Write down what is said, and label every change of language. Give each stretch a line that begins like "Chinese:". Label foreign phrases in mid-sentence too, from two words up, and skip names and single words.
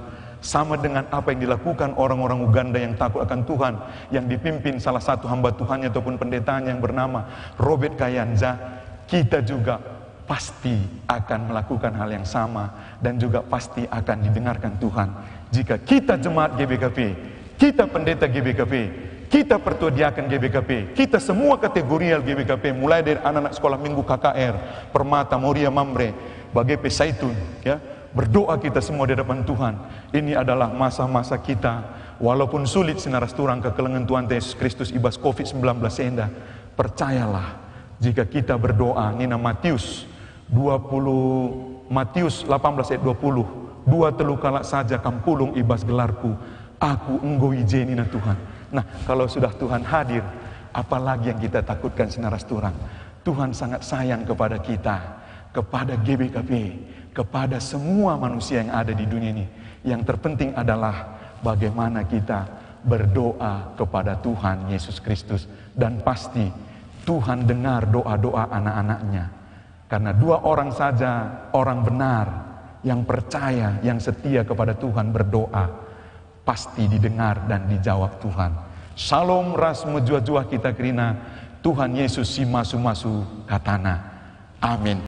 Indonesian: Sama dengan apa yang dilakukan orang-orang Uganda yang takut akan Tuhan, yang dipimpin salah satu hamba Tuhannya ataupun pendetanya yang bernama Robert Kayanja. Kita juga pasti akan melakukan hal yang sama, dan juga pasti akan didengarkan Tuhan. Jika kita jemaat GBKP, kita pendeta GBKP, kita pertua diaken GBKP, kita semua kategorial GBKP, mulai dari anak-anak sekolah minggu KKR, Permata, Moria, Mamre, Bagepe, Saitun, ya, berdoa kita semua di hadapan Tuhan. Ini adalah masa-masa kita, walaupun sulit saudara seturang,
Batak Karo: kekelengan Tuhan Yesus Kristus ibas COVID-19 enda,
Indonesian: percayalah, jika kita berdoa,
Batak Karo: Nina Matius 18 ayat 20, 2 telu kala saja kampulung ibas gelarku, aku enggo ijenina Tuhan.
Indonesian: Nah, kalau sudah Tuhan hadir, apalagi yang kita takutkan saudara seturang? Tuhan sangat sayang kepada kita, kepada GBKP, kepada semua manusia yang ada di dunia ini. Yang terpenting adalah bagaimana kita berdoa kepada Tuhan Yesus Kristus. Dan pasti Tuhan dengar doa-doa anak-anaknya. Karena 2 orang saja, orang benar, yang percaya, yang setia kepada Tuhan berdoa, pasti didengar dan dijawab Tuhan.
Batak Karo: Shalom ras mejua-jua kita kerina, Tuhan Yesus si masu-masu katana. Amin.